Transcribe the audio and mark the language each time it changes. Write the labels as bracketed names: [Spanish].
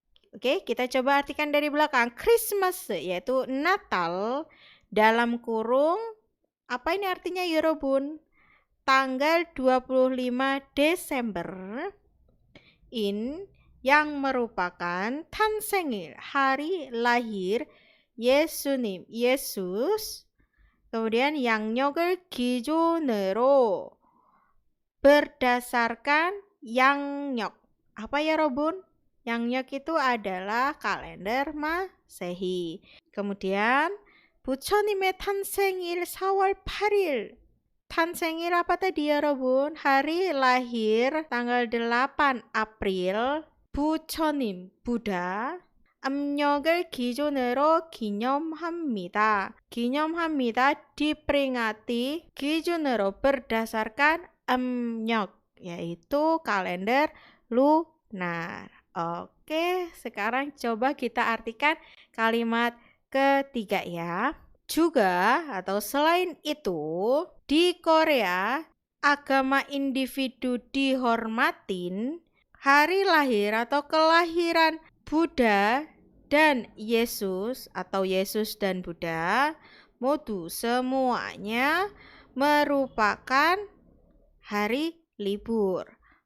[Indonesian] Oke, kita coba artikan dari belakang. Christmas yaitu Natal dalam kurung apa ini artinya 여러분? Tanggal 25 Desember in yang merupakan 탄생일 [Korean] hari lahir [Indonesian] 예수님 Yesus. [Korean] Kemudian 양력을 기준으로 berdasarkan 양력. [Indonesian] Apa ya Robun? 양력 itu adalah kalender Masehi. Kemudian [Korean] 부처님의 탄생일 4월 8일 [Indonesian] 탄생일 apa tadi 여러분? Hari lahir tanggal 8 April 부처님, Buddha. [Korean] 음력을 기준으로 기념합니다. 기념합니다. [Indonesian] diperingati 기준으로 berdasarkan 음력 yaitu kalender lunar. Oke, sekarang coba kita artikan kalimat ketiga ya. Juga atau selain itu, di Korea agama individu dihormatin, hari lahir atau kelahiran Buddha dan Yesus atau Yesus dan Buddha modu semuanya merupakan hari libur,